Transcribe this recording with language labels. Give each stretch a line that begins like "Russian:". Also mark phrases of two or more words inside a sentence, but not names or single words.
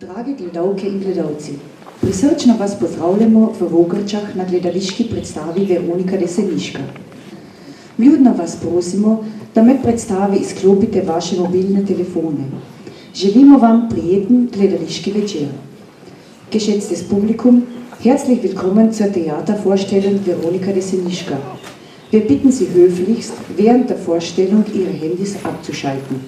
Slovenian: Dragi gledalke in gledalci, prisrčno vas pozdravljamo v Vogrčah na gledališki predstavi Veronika Jeseniška. Vljudno vas prosimo, da med predstavi izklopite vaše mobilne telefone. Želimo vam prijeten gledališki večer.
German: Geschätztes Publikum, herzlich willkommen zur Theatervorstellung Veronika Jeseniška. Wir bitten Sie höflichst, während der Vorstellung Ihre Handys abzuschalten.